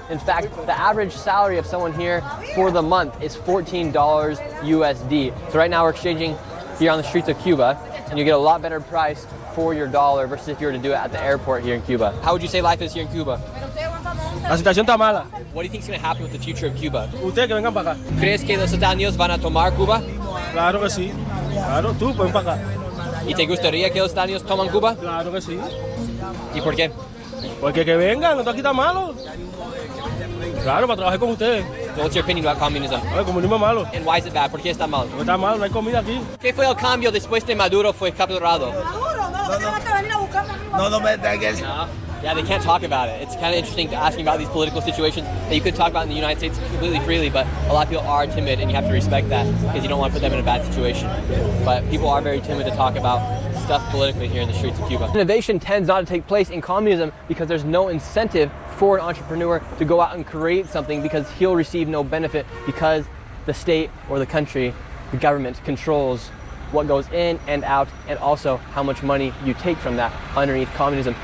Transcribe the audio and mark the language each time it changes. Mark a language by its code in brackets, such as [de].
[en] In fact, the average salary of someone here for the month is $14 USD. So right now we're exchanging here on the streets of Cuba, and you get a lot better price for your dollar versus if you were to do it at the airport here in Cuba. How would you say life is here in Cuba? [es] La situación está mala. [en] What do you think is going to happen with the future of Cuba? [es] Ustedes que vengan para acá. ¿Crees que los estadounidenses van a tomar Cuba? Claro que sí. Claro, tú, ven para acá. ¿Y te gustaría que los estadounidenses toman Cuba? Claro que sí. ¿Y por qué? Porque que vengan, no aquí está malo. Claro, para trabajar con ustedes. [en] What's your opinion about communism? [es] El comunismo es malo. [en] And why is it bad? [es] ¿Por qué está mal? No está malo, no hay comida aquí. ¿Qué fue el cambio después de Maduro fue capturado? No. [en] Yeah, they can't talk about it. It's kind of interesting asking about these political situations that you could talk about in the United States completely freely, but a lot of people are timid, and you have to respect that because you don't want to put them in a bad situation. But people are very timid to talk about stuff politically here in the streets of Cuba. Innovation tends not to take place in communism because there's no incentive for an entrepreneur to go out and create something because he'll receive no benefit because the state or the country, the government, controls what goes in and out, and also how much money you take from that underneath communism.